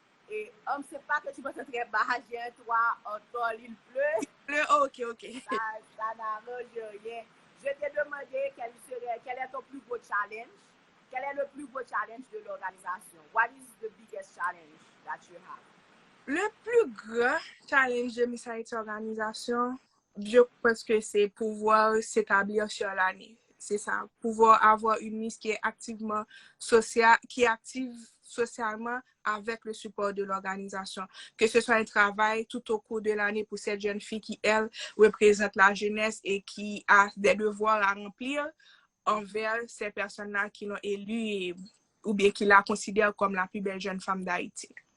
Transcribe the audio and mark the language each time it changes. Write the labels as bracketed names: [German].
[French] Et c'est pas que tu m'entends très bas, j'ai un toit en tôle, il pleut. Ok. Ça n'arrange rien. Je t'ai demandé quel est ton plus beau challenge. Quel est le plus beau challenge de l'organisation? [English] What is the biggest challenge that you have? [French] Le plus grand challenge de Miss Haïti Organisation, je pense que c'est pouvoir s'établir sur l'année. C'est ça, pouvoir avoir une Miss qui est activement sociale, qui est active socialement avec le support de l'organisation. Que ce soit un travail tout au cours de l'année pour cette jeune fille qui, elle, représente la jeunesse et qui a des devoirs à remplir envers ces personnes-là qui l'ont élue ou bien qui la considèrent comme la plus belle jeune femme d'Haïti.